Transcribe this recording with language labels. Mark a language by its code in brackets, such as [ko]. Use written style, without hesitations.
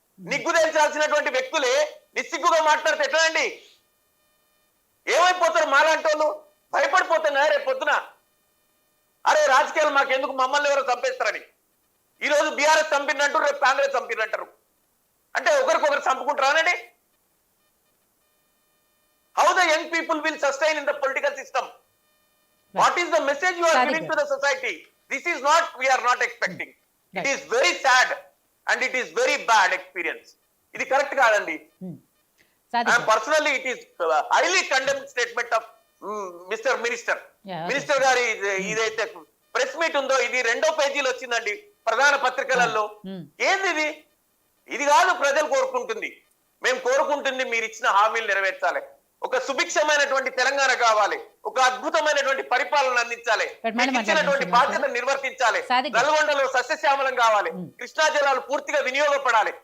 [te] నిగ్గు తేల్చాల్సినటువంటి వ్యక్తులే నిస్సిగ్గుగా మాట్లాడితే ఎట్లా అండి? ఏమైపోతారు మాలాంటి వాళ్ళు? భయపడిపోతాం కదా రేపు పొద్దున. అరే రాజకీయాలు మాకెందుకు, మమ్మల్ని ఎవరో చంపేస్తారని. ఈ రోజు బీఆర్ఎస్ చంపినట్టు, రేపు కాంగ్రెస్ చంపినట్టారు. అంటే ఒకరికొకరు చంపుకుంటారానండి? [en] How the young people will sustain in the political system? What is the message you are giving to the society? This is not, we are not expecting. It is very sad and it is very bad experience. [te] ఇది correct కాదండి. [en] Personally it is highly condemned statement of Mr. Minister. [te] Minister గారి ఇదైతే press meet ఉందో ఇది 2వ పేజీలో వచ్చిందండి ప్రధాన పత్రికలలో. ఏంది ఇది కాదు ప్రజలు కోరుకుంటుంది. మేము కోరుకుంటుంది మీరు ఇచ్చిన హామీలు నెరవేర్చాలి, ఒక సుభిక్షమైనటువంటి తెలంగాణ కావాలి, ఒక అద్భుతమైనటువంటి పరిపాలన అందించాలి, ఇచ్చినటువంటి బాధ్యతను నిర్వర్తించాలి, నల్గొండలో సస్యశ్యామలం కావాలి, కృష్ణా జలాలు పూర్తిగా వినియోగపడాలి.